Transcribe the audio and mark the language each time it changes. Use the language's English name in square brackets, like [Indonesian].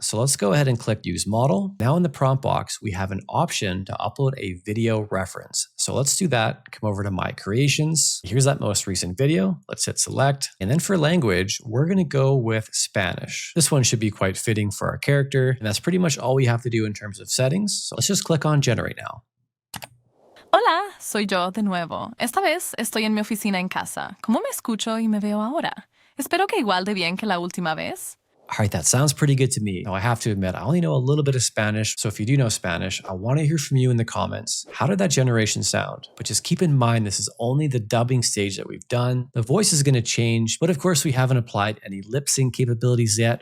[English] So let's go ahead and click Use Model. Now in the prompt box, we have an option to upload a video reference. So let's do that. Come over to My Creations. Here's that most recent video. Let's hit Select. And then for language, we're going to go with Spanish. This one should be quite fitting for our character. And that's pretty much all we have to do in terms of settings. So let's just click on Generate now. [Spanish] Hola, soy yo de nuevo. Esta vez estoy en mi oficina en casa. ¿Cómo me escucho y me veo ahora? Espero que igual de bien que la última vez. [English] All right, that sounds pretty good to me. Now, I have to admit, I only know a little bit of Spanish, so if you do know Spanish, I want to hear from you in the comments. How did that generation sound? But just keep in mind, this is only the dubbing stage that we've done. The voice is going to change, but of course, we haven't applied any lip sync capabilities yet.